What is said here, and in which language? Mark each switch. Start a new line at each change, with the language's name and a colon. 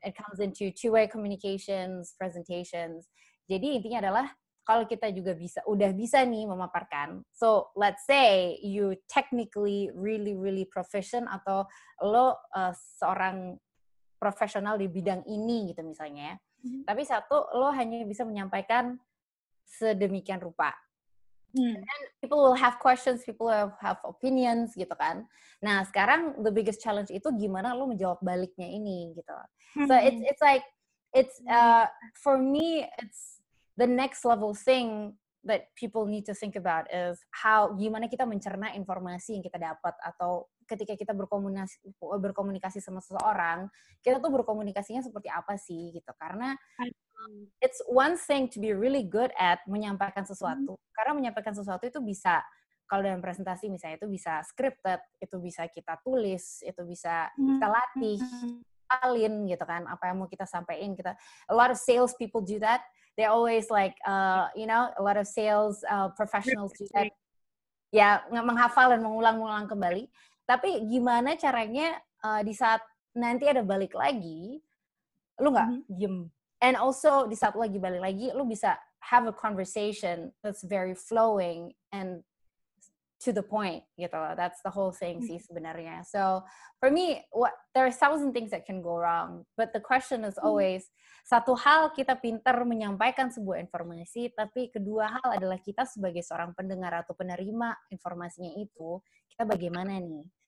English: It comes into two-way communications, presentations.
Indonesian: Jadi intinya adalah kalau kita juga udah bisa nih memaparkan.
English: So let's say you technically really proficient
Indonesian: atau lo seorang profesional di bidang ini gitu misalnya. Tapi satu lo hanya bisa menyampaikan sedemikian rupa.
English: And people will have questions, people will have opinions
Indonesian: gitu kan. Nah sekarang
English: the biggest challenge
Indonesian: itu gimana lo menjawab baliknya ini gitu.
English: So it's like for me it's the next level thing that people need to think about is
Indonesian: gimana kita mencerna informasi yang kita dapat, atau ketika kita berkomunikasi sama seseorang, kita tuh berkomunikasinya seperti apa sih gitu. Karena
English: it's one thing to be really good at
Indonesian: menyampaikan sesuatu. Karena menyampaikan sesuatu itu bisa, kalau dalam presentasi misalnya itu bisa scripted, itu bisa kita tulis, itu bisa kita latih, alin gitu kan, apa yang mau kita sampaikan.
English: A lot of sales people do that. They always like, a lot of sales professionals do that.
Indonesian: Ya, menghafal dan mengulang-ulang kembali. Tapi gimana caranya di saat nanti ada balik lagi, lu nggak diem.
English: And also
Indonesian: di saat lagi balik lagi, lu bisa
English: have a conversation that's very flowing and to the point
Indonesian: gitu loh.
English: That's the whole thing
Indonesian: sih sebenarnya.
English: So for me, there are 1,000 things that can go wrong. But the question is always,
Indonesian: satu hal kita pintar menyampaikan sebuah informasi, tapi kedua hal adalah kita sebagai seorang pendengar atau penerima informasinya itu, kita bagaimana nih?